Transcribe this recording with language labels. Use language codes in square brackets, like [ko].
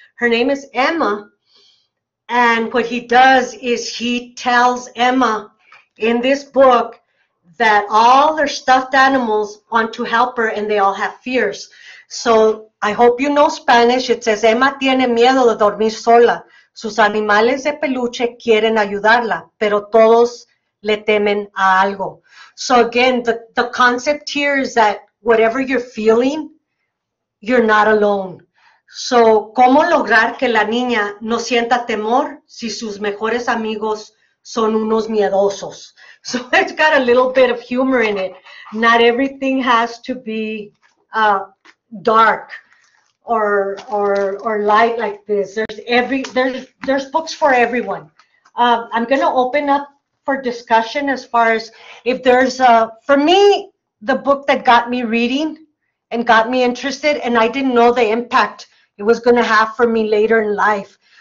[en] Her name is Emma, and what he does is he tells Emma in this book that all their stuffed animals want to help her, and they all have fears. So I hope you know Spanish. It says, [es] Emma tiene miedo de dormir sola. Sus animales de peluche quieren ayudarla, pero todos le temen a algo. [en] So again, the concept here is that whatever you're feeling, you're not alone. [es] So, ¿cómo lograr que la niña no sienta temor si sus mejores amigos son unos miedosos? [en] So it's got a little bit of humor in it. Not everything has to be dark or light like this. There's books for everyone. I'm going to open up for discussion as far as if there's for me, the book that got me reading and got me interested, and I didn't know the impact it was going to have for me later in life.